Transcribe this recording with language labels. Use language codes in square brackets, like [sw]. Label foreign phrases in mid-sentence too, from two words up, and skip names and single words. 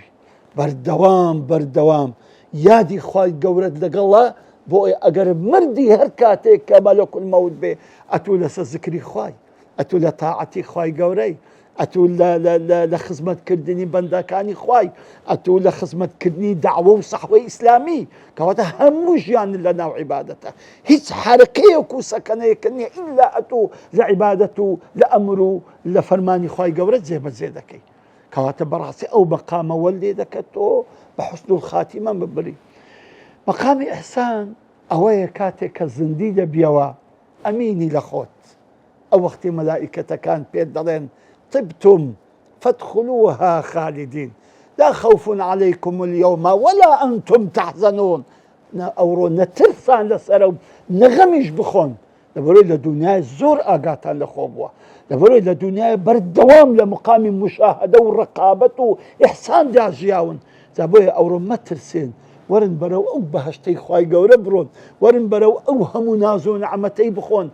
[ckb] بەردەوام بەردەوام یادی خوای گەورەت لەگەڵە، بۆ ئەگەر مردی هەر کاتێک کە مەلەکول مەوت بێ ئەتوو لەسەر زکری خوای، ئەتوو لە تاعەتی خوای گەورەی، ئەتوو لە خزمەتکردنی بەندەکانی خوای، ئەتوو لە خزمەتکردنی داعوە و سەحوەی ئیسلامی، کەواتە هەموو ژیان لە ناو عیبادەتە، هیچ حرەکەیەک و سەکەنەیەکە نییە ئیلا ئەتوو لە عیبادەت و لە ئەمر و لە فەرمانی خوای گەورە جێبەجێ دەکەی. کەواتە بەڕاستی ئەو مەقامەوە لێ دەکەت تۆ بە [ar] حوسن الخاتیمە [ckb] ببری. مەقامی ئیحسان ئەوەیە کاتێک کە زندی دەبیەوە ئەمینی لە خۆت، ئەو وەختی مەلائیکەتەکان پێت دەڵێن [ar] طبتم فادخلوها خالدین لا خوف عليكم اليوم ولا أنتم تحزنون. [ckb] ئەوڕۆ نەترسان لەسەرە و نەغەمیش بخۆن، لەبەرەوەی لە دنیای زۆر ئاگاتان لە خۆ بووە، لەبەرەوەی لە دنیای بەردەوام لە مقامی مشاهدە و ڕقابەت و ئیحساندا ژیاون. جا بۆیە ئەوڕۆ مەترسێن، وەرن بەرەو ئەو بەهەشتەی خوای گەورە بڕۆن، وەرن بەرەو ئەو هەموو ناز و نەعمەتەی بخۆن.